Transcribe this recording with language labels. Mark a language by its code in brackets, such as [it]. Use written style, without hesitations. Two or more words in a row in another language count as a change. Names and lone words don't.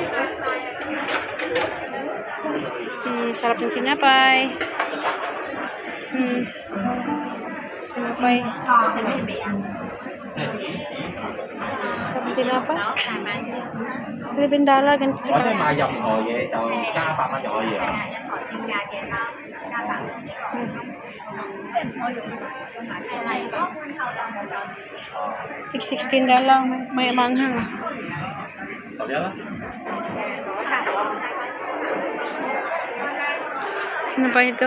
[tl] Sarap yung tinapay. Tinapay. Sarap yung tinapay. $11 ganito siya. [yue] 我哋買任何嘢就加100蚊就可以啦。 [tl] Tig $16. May manghang. [yue] 11啦。 [tl] Ano ba ito?